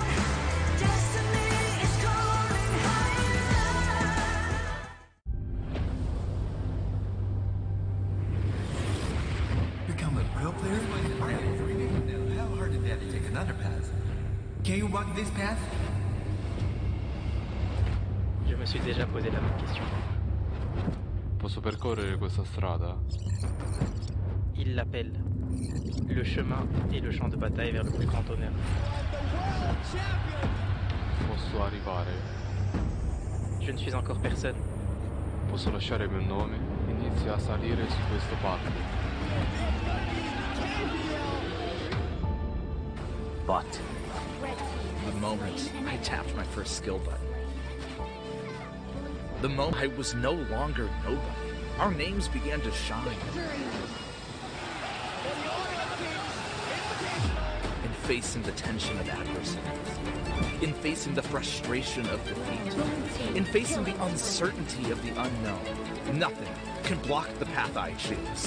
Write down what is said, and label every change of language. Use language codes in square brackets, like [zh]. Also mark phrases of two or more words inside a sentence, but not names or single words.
[en] Destiny is calling higher. Become a real player? How hard did that take another path? Can you walk this path? [fr] Je me suis déjà posé la même question. [it] Posso percorrere questa strada? [fr] Il l'appelle. Le chemin et le champ de bataille vers le plus grand honneur. [it] Posso arrivare? [fr] Je ne suis encore personne. [it] Posso lasciare il mio nome? Inizia a salire su questo palco. [en] But the moment I tapped my first skill button, the moment I was no longer nobody, our names began to shine. In facing the tension of adversity, in facing the frustration of defeat, in facing the uncertainty of the unknown, nothing can block the path I choose.